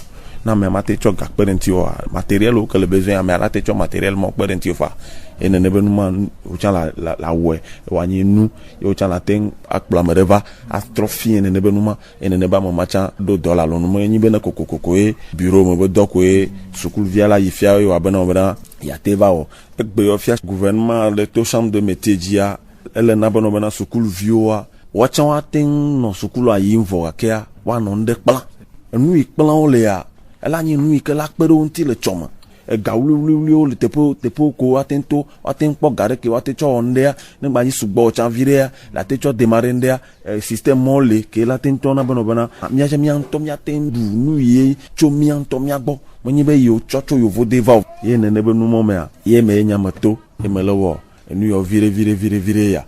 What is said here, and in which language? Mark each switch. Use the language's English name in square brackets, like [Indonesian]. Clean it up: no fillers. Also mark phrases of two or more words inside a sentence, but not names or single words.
[Ewe] Na ame mate tsɔ gakpe ɖe ŋuti woa matériel ke le besoin ame ala te tsɔ matériel ma kpe ɖe ŋuti fa ye nene be numa wotsã la wɔe woanyi nu ye wotsã la te akplɔ ame ɖe va atrɔ fi nene be numa ye nene be ame ma tsã ɖo dɔ la lɔnu me nyi bena kokokoko ye bureau me be dɔ koe sukuluvia la yi fia ye wa bena yate va wɔ egbe yɔ fia gouvernement le to [French] chambre de métier [Ewe] dzia ele na bena sukuluviwoa woatsã woate nɔ sukulua yim vɔ gakea woanɔ nu ɖe kpla enu yi kplawo lea ela nye nu yi ke la kpe ɖe wo ŋuti le tsɔme ega wliwliwo le teƒewo ko woate ŋu kpɔ ga ɖe ke woate tsɔ wɔ nu ɖea ne gba nyi sugbɔ wotsã vi ɖea la te tsɔ démarrer nu ɖea système mɔ le ke la te ŋutɔ na bena míatsɛ mía ŋutɔ míate ŋu ɖu nu yi tso mía ŋutɔ mía gbɔ menye be yewo tsɔ tso yovo de va o ye nene be numɔ mea ye me ye nyame to ye me le wɔ enu yɔ viɖe ya.